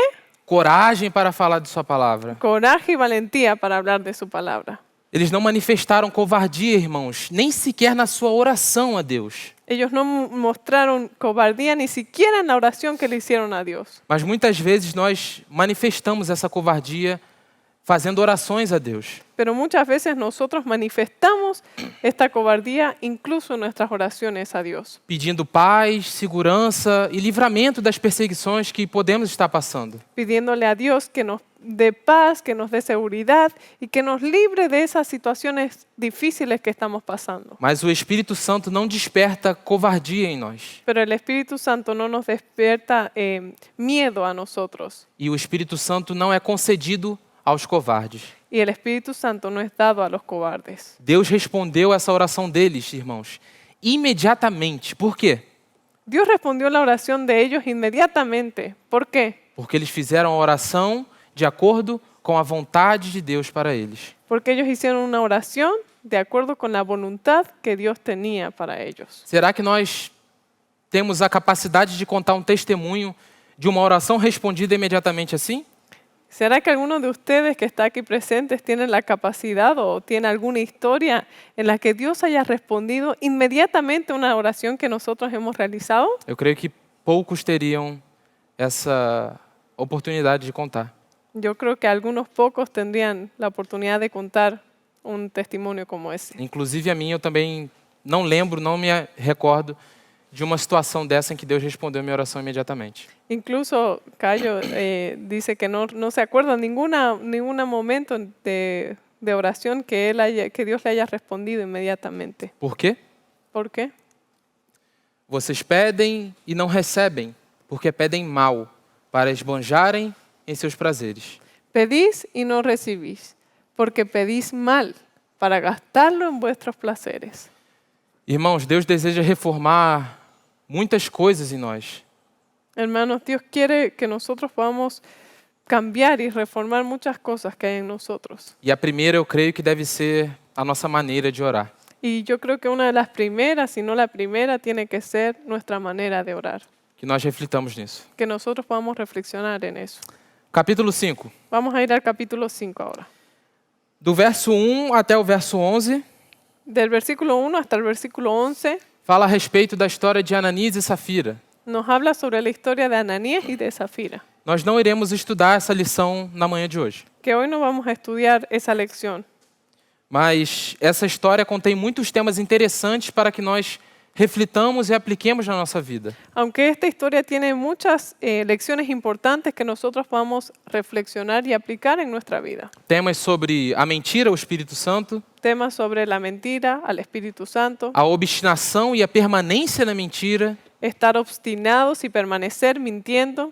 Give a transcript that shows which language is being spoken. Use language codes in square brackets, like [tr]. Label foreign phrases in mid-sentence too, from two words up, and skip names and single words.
[pt] Coragem para falar de sua palavra. [es] Coraje y valentía para hablar de su palabra. [pt] Eles não manifestaram covardia, irmãos, nem sequer na sua oração a Deus. [es] Ellos no mostraron cobardía ni siquiera en la oración que le hicieron a Dios. [pt] Mas muitas vezes nós manifestamos essa covardia fazendo orações a Deus. [es] Pero muchas veces nosotros manifestamos esta cobardía incluso en nuestras oraciones a Dios, [pt] Pedindo paz, segurança e livramento das perseguições que podemos estar passando. [es] pidiéndole a Dios que nos dé paz, que nos dé seguridad y que nos libre de esas situaciones difíciles que estamos pasando. [pt] Mas o Espírito Santo não desperta covardia em nós. [es] Pero el Espíritu Santo no nos despierta miedo a nosotros. [pt] E o Espírito Santo não é concedido aos covardes. [es] Y el Espíritu Santo no es dado a los cobardes. [pt] Deus respondeu essa oração deles, irmãos, imediatamente. Por quê? [es] Dios respondió la oración de ellos inmediatamente. ¿Por qué? [pt] Porque eles fizeram a oração de acordo com a vontade de Deus para eles. [es] Porque ellos hicieron una oración de acuerdo con la voluntad que Dios tenía para ellos. [pt] Será que nós temos a capacidade de contar um testemunho de uma oração respondida imediatamente assim? [es] ¿Será que alguno de ustedes que está aquí presentes tiene la capacidad o tiene alguna historia en la que Dios haya respondido inmediatamente a una oración que nosotros hemos realizado? [pt] Eu creio que poucos teriam essa oportunidade de contar. [es] Yo creo que algunos pocos tendrían la oportunidad de contar un testimonio como ese. [pt] Inclusive a mim, eu também não lembro, não me recordo de uma situação dessa em que Deus respondeu a minha oração imediatamente. [es] Incluso Cayo dice que no se acuerda ningún momento de oración que Dios le haya respondido inmediatamente. [pt] Por quê? [es] ¿Por qué? [pt] Vocês pedem e não recebem, porque pedem mal, para esbanjarem em seus prazeres. [es] Pedís y no recibís, porque pedís mal para gastarlo en vuestros placeres. [pt] Irmãos, Deus deseja reformar muitas coisas em nós. [es] Hermanos, Dios quiere que nosotros podamos cambiar y reformar muchas cosas que hay en nosotros. [pt] E a primeira, eu creio que deve ser a nossa maneira de orar. [es] Y yo creo que una de las primeras, si no la primera, tiene que ser nuestra manera de orar. [pt] Que nós reflitamos nisso. [es] Que nosotros podamos reflexionar en eso. [pt] Capítulo 5. [es] Vamos a ir al capítulo 5 ahora. [pt] Do verso 1 até o verso 11, [es] Del versículo 1 hasta el versículo 11 [pt] fala a respeito da história de Ananias e Safira. [es] nos habla sobre la historia de Ananías y de Zafira. [pt] Nós não iremos estudar essa lição na manhã de hoje. [es] Que hoy no vamos a estudiar esa lección. [pt] Mas essa história contém muitos temas interessantes para que nós reflitamos e apliquemos na nossa vida. [es] Aunque esta historia tiene muchas lecciones importantes que nosotros podamos reflexionar y aplicar en nuestra vida. [pt] Temas sobre a mentira, o Espírito Santo, [es] Temas sobre la mentira, al Espíritu Santo, [pt] a obstinação e a permanência na mentira, [es] estar obstinados y permanecer mintiendo,